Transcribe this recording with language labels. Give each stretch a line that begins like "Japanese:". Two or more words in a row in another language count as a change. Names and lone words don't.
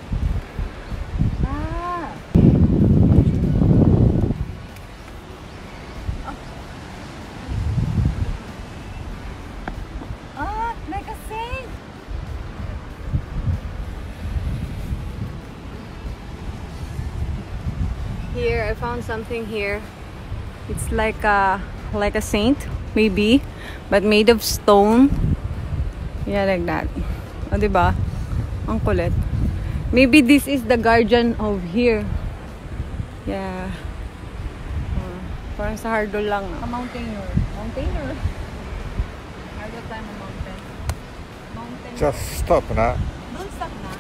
English: Ah. Ah, like a saint. Here, I found something here. It's like a saint, maybe, but made of stone. Yeah, like that.
Filipino: O, diba? Ang kulit.
English: Maybe this is the guardian of here. Yeah.
Filipino: Parang sa hardol lang. A mountainer. Mountainer. Hardol tayo ng mountain. Mountain.
English: Just stop na. Don't stop na.